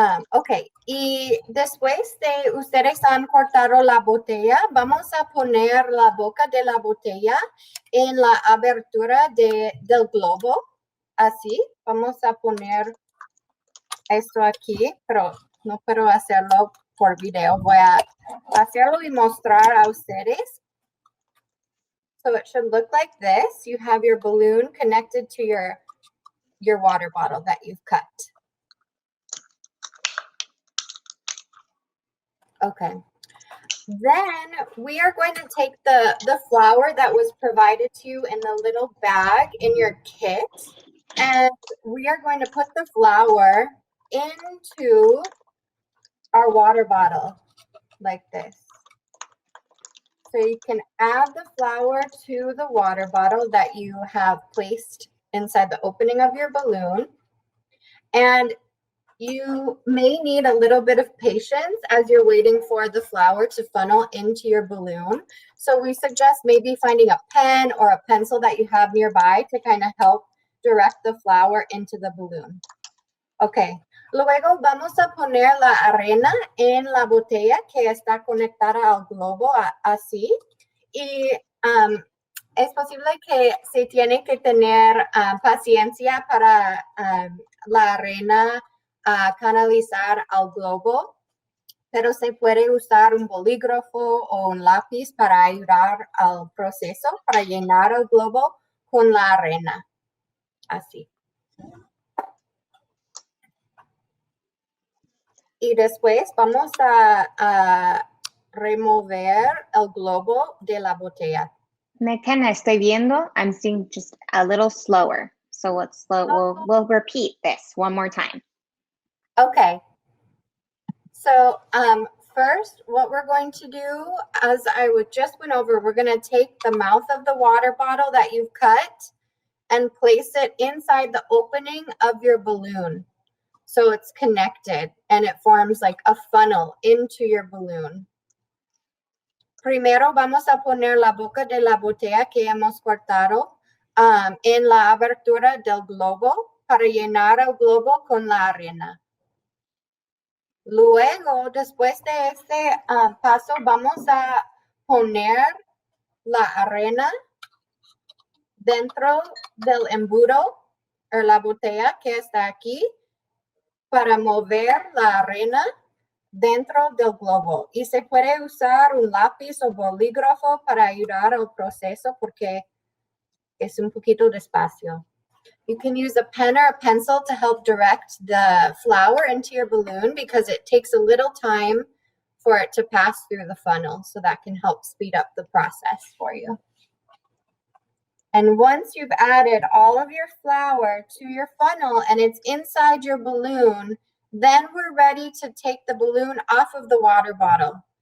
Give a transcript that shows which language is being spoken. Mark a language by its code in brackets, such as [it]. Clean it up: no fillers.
[es] Okay, y después de ustedes han cortado la botella, vamos a poner la boca de la botella en la abertura del globo. Así, vamos a poner esto aquí, pero no puedo hacerlo por video. Voy a hacerlo y mostrar a ustedes. [en] So it should look like this. You have your balloon connected to your water bottle that you've cut. Okay. Then we are going to take the flour that was provided to you in the little bag in your kit, and we are going to put the flour into our water bottle like this. So you can add the flour to the water bottle that you have placed inside the opening of your balloon. And you may need a little bit of patience as you're waiting for the flour to funnel into your balloon. So we suggest maybe finding a pen or a pencil that you have nearby to kind of help direct the flour into the balloon. [es] Okay, luego vamos a poner la arena en la botella que está conectada al globo así. Y es posible que se tiene que tener paciencia para la arena canalizar al globo, pero se puede usar un bolígrafo o un lápiz para ayudar al proceso, para llenar el globo con la arena. Así. Y después vamos a remover el globo de la botella. McKenna, estoy viendo. [en] I'm seeing just a little slower. So let's slow. We'll repeat this one more time. Okay. So first, what we're going to do, as I just went over, we're going to take the mouth of the water bottle that you've cut and place it inside the opening of your balloon. So it's connected and it forms like a funnel into your balloon. [es] Primero vamos a poner la boca de la botella que hemos cortado en la abertura del globo para llenar el globo con la arena. Luego, después de este paso, vamos a poner la arena dentro del embudo o la botella que está aquí para mover la arena dentro del globo. Y se puede usar un lápiz o bolígrafo para ayudar al proceso porque es un poquito despacio. [en] You can use a pen or a pencil to help direct the flour into your balloon because it takes a little time for it to pass through the funnel. So that can help speed up the process for you. And once you've added all of your flour to your funnel and it's inside your balloon, then we're ready to take the balloon off of the water bottle.